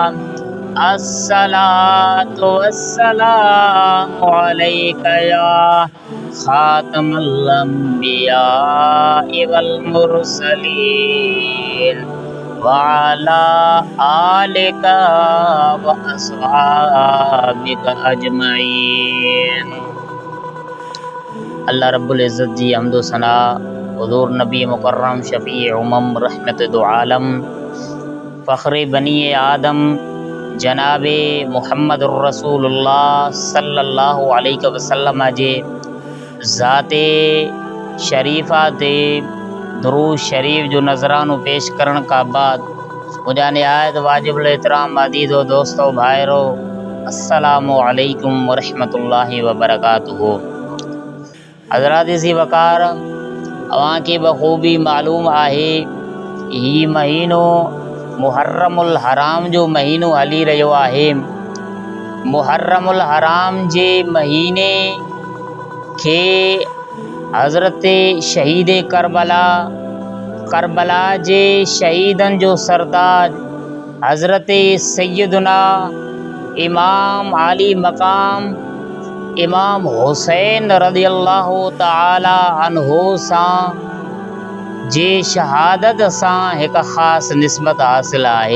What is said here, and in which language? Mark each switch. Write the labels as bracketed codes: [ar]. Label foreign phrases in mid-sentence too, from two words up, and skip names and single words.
[ar] الصلاة والسلام عليك يا خاتم الأنبياء والمرسلين وعلى آلك وأصحابك أجمعين. الله رب العزة [sd] जी हम्दो सना हुज़ूर नबी मुकर्रम शफ़ी उमम रहमत दो आलम फ़ख्रे बनी आदम जनाबे मुहम्मदुर रसूलुल्लाह [ar] صلى الله عليه وسلم [sd] जे ज़ाते शरीफ़ा ते दुरूद शरीफ जो नज़रानो पेश करण का बाद मुझा निहायत वाजिबुल एहतराम अज़ीज़ो दोस्तो भाइरो [ar] السلام عليكم ورحمة الله وبركاته. [sd] हज़रात सी वकार अवां के बखूबी मालूम आहे ही महीनो मुहर्रमुल हराम जो महीनो हली रहियो आहे। मुहर्रमुल हराम जे महीने के हज़रत शहीद करबला जे शहीदन जो सरताज हज़रत सैयदना इमाम आली मकाम इमाम हुसैन [ar] رضي الله تعالى عنه [sd] सां जे शहादत सां एक ख़ास निस्बत हासिल आहे।